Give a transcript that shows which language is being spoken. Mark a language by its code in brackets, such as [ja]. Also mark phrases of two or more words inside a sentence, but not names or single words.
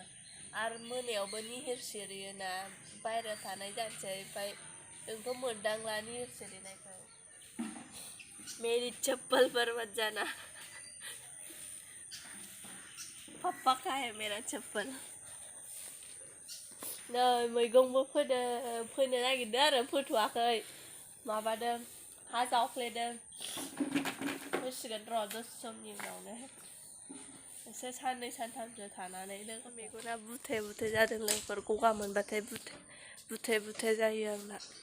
[brx] आरो मोनायावबो निहिर सिरियोना, बायहेरायाव थानाय जानोसै। ओमफ्राय जोंथ' मोनदांला निहिर सिरिनायखौ। [hi] मेरी चप्पल बर्बाद जाना। पापा का है मेरा चप्पल। [brx] नै मैगंबो फोनो नागिरदों आरो फोथ'वाखै। माबादों, हा जावफ्लेदों। फोसिगोन र' दसे समनि उनावनो। एसे साननै सानथामसो थानानै। मेगना बुथे बुथे जादों लोगोफोर, गगा मोनबाथाय बुथे जायो आंना।